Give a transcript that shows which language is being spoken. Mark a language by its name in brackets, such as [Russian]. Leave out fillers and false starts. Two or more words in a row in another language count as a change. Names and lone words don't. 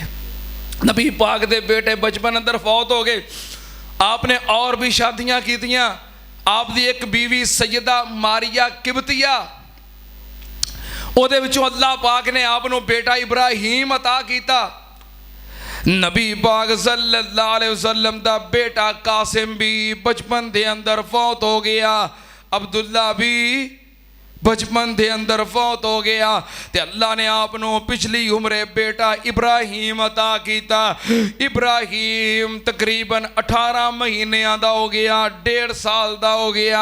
[Punjabi] نبی پاک دے بیٹے بچپن اندر فوت ہو گئے. آپ نے ہور وی شادیاں کیتیاں۔ آپ دی اک بیوی سیدہ ماریہ قبطیہ، اوہدے وچوں اللہ پاک نے آپنوں بیٹا ابراہیم عطا کیتا. نبی پاک [Arabic] صلی اللہ علیہ وسلم [Punjabi] دا بیٹا قاسم وی بچپن دے اندر فوت ہو گیا. عبداللہ وی بچپن دے اندر فوت ہو گیا. تے اللہ نے آپنوں پچھلی عمرے بیٹا ابراہیم عطا کیتا. ابراہیم تقریباً 18 مہینے دا ہو گیا، 1.5 سال دا ہو گیا, 1.5 साल दा हो गया।